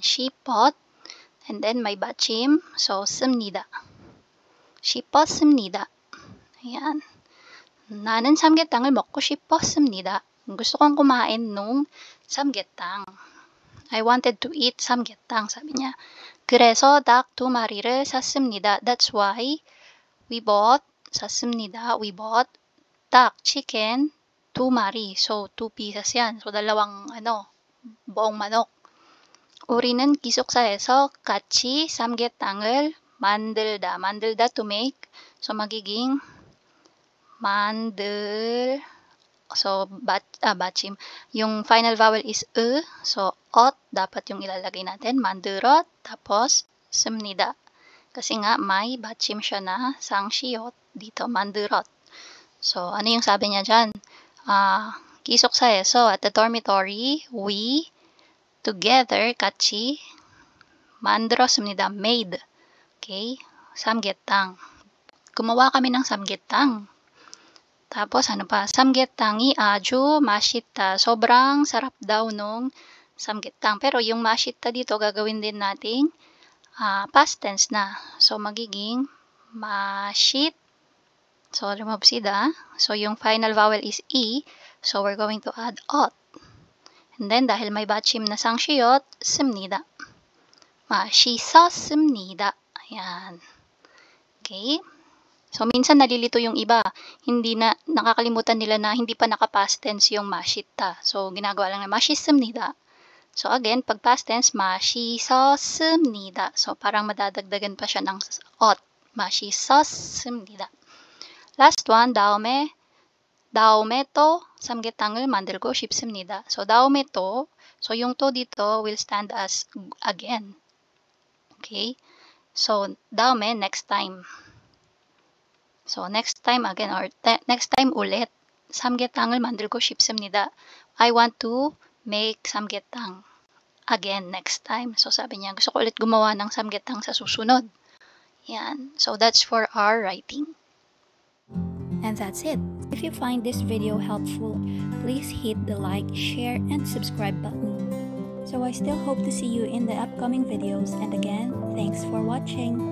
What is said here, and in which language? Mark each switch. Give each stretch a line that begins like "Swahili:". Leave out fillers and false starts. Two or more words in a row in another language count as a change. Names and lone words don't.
Filipino: Sheepot.
English: And then,
Filipino: may batchim. So,
Korean: 씁니다. 싶었습니다. Ayan. 나는 삼계탕을 먹고 싶었습니다.
Filipino: Gusto kong kumain nung samgyetang.
English: I wanted to eat samgyetang,
Filipino: sabi niya.
Korean: 그래서 닭 2마리를 샀습니다.
English: That's why we bought 닭, chicken, 2마리.
Filipino: So, 2 pieces yan. So, dalawang, buong manok.
Korean: 우리는 기숙사에서 같이 삼계탕을 만들다.
English: 만들다 to make. So,
Filipino: magiging 만들. So, batchim. Yung
English: final vowel is e.
Filipino: So, ot. Dapat yung ilalagay natin.
Korean: 만들었. Tapos, 습니다.
Filipino: Kasi nga, may batchim siya na sang시ot. Dito, 만들었. So, ano yung sabi niya dyan?
English: 기숙사에서 at the dormitory, we together
Korean: 같이 만들었습니다.
English: Made.
Korean: Okay? 삼계탕.
Filipino: Gumawa kami ng 삼계탕. Tapos ano pa?
Korean: 삼계탕이 아주 맛있다.
Filipino: Sobrang sarap daw nung 삼계탕. Pero yung 맛있다 dito gagawin din nating
English: past tense
Filipino: na. So magiging 맛있.
English: So remove sida. So yung final vowel is e. So we're going to add ot. And then
Filipino: dahil may batchim na sang시ot, 습니다.
Korean: 맛있었습니다.
Filipino: Ayan. Okay? So, minsan nalilito yung iba. Hindi na, nakakalimutan nila na hindi pa naka-
English: past tense
Filipino: yung 맛있다. So, ginagawa lang na 맛있습니다. So, again, pag
English: past tense,
Filipino: 맛있었습니다. So, parang madadagdagan pa siya ng ot.
Korean: 맛있었습니다.
English: Last one,
Korean: 다음에 또 삼계탕을 만들고 싶습니다. So, 다음에 또,
English: so yung to dito will stand as again. Okay? So, 다음에 next time. So, next time again or next time ulit.
Korean: 삼계탕을 만들고 싶습니다.
English: I want to make 삼계탕 again next time. So,
Filipino: sabi niya, gusto ko ulit gumawa ng 삼계탕 sa susunod. Yan.
English: So, that's for our writing. And that's it. If you find this video helpful, please hit the like, share, and subscribe button. So I still hope to see you in the upcoming videos, and again, thanks for watching.